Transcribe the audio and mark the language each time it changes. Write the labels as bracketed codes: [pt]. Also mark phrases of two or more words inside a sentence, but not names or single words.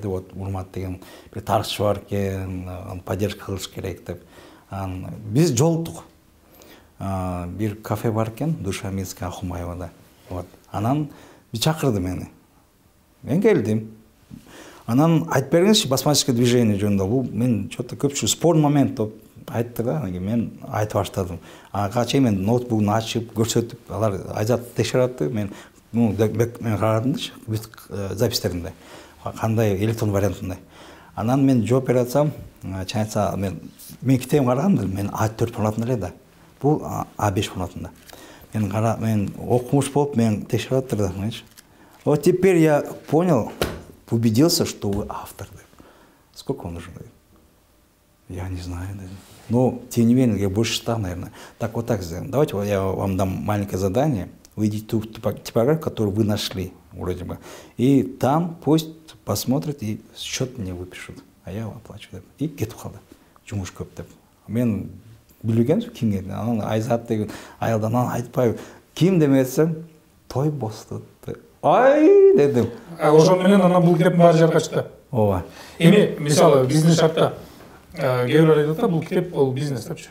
[ky] Вот Урмат деген бир тарыхчы бар экен, аны поддержка кылыш керек деп. Биз жолуктук. Бир кафе бар экен, Душа Минская Ахумаевада. Вот. Анан чакырды мени. Мен келдим. Анан айтып бериңизчи [ru] басмаческое движение [ky] жөнүндө. Бул мен что-то көпчү [ru] спорный момент [ky] деп айтты да. Мен айтып баштадым. Ага чейин мен ноутбугун ачып, көрсөтүп, алар Айзат текшерди. Мен карадым да, бүт запистеринде. Кандай электрон вариантында. Анан мен жооп бере атсам, чайса мен китебин карагам, мен А4 форматында эле да. Бул А5 форматында. Мен окумуш болуп, мен текшерип атырдым, знаешь. [ru] Вот теперь я понял, убедился, что вы автор. Сколько вам нужно? Я не знаю. Но, тем не менее, я больше 100, наверное. Так, вот так сделаем. Давайте я вам дам маленькое задание. Вы идите ту типографию, которую вы нашли, вроде бы. И там пусть посмотрят и счет мне выпишут. А я оплачу. [ky] И кетип калды. Жумуш көп деп. Мен билген кимге? Анан Айзат деген аялдан айтпай. Ким демесем, Тойбоз деп. Ай дедим. Ошон менен анан бул китептин баары жарыка чыкты. Ооба. Эми мисалы бизнес шартта кээ бирөө айтат да, бул китеп бул бизнес депчи.